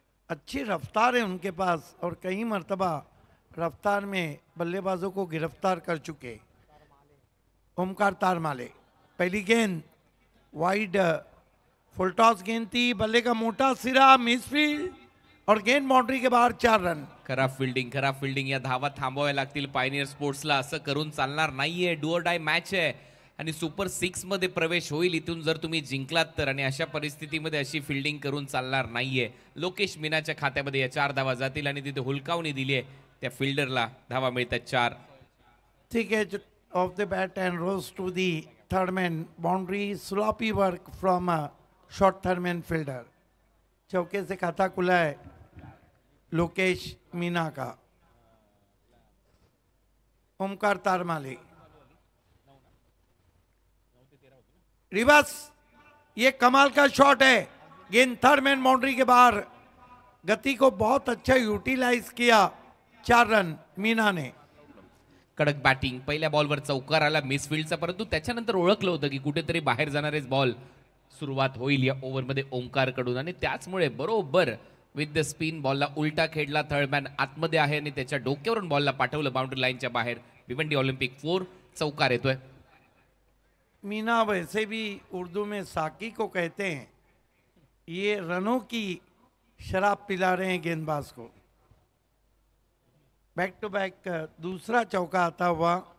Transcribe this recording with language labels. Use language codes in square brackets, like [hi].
[hi] अच्छी रफ्तार है उनके पास और कई मर्तबा रफ्तार में बल्लेबाजों को गिरफ्तार कर चुके. ओमकार तारमाले. पहली गेंद वाइड फुल टॉस गेंद थी. बल्ले का मोटा सिरा, मिसफील्ड और गेंद बाउंड्री के बाहर. 4 रन. खराब फिल्डिंग. [mr] या धावा थांबवाव्या लागतील पायनियर स्पोर्ट्सला. असं करून चालणार नाहीये. डू ऑर डाय मॅच आहे आणि सुपर 6 मध्ये प्रवेश होईल इथून जर तुम्ही जिंकलात तर. आणि अशा परिस्थितीमध्ये अशी फिल्डिंग करून चालणार नाहीये. लोकेश मीनाच्या खात्यामध्ये या 4 धावा जातील आणि तिथे हुलकावणी दिली आहे त्या फिल्डरला. धावा मिळतात 4. [hi] ठीक है. [en] Off the bat and rose to the third man. Boundary. Sloppy work from short third man fielder. [hi] चौके से खाता खुला है लोकेश मीना का। ओमकार तारमाले रिवर्स, ये कमाल का शॉट है। गेंद थर्ड मैन बाउंड्री के बाहर, गति को बहुत अच्छा यूटिलाइज किया। 4 रन मीना ने। [mr] कडक बॅटिंग, पहिल्या बॉलवर चौकार आला मिसफिल्डचा, परंतु त्याच्यानंतर ओळखलं होतं की कुठेतरी बाहेर जाणारेच बॉल सुरुवात होईल या ओव्हरमध्ये ओंकार कडून, आणि त्याचमुळे बरोबर विथ द स्पिन बॉलला उलटा खेळला. थर्ड मॅन आतमध्ये आहे आणि त्याच्या डोक्यावरून बॉलला पाठवलं बाउंड्री लाईनच्या बाहेर. भिवंडी ऑलिम्पिक 4 चौकार येतोय. [hi] मीना वैसे भी उर्दू में साकी को कहते हैं, ये रनों की शराब पिला रहे हैं गेंदबाज को। बैक टू बैक दूसरा चौका आता हुआ।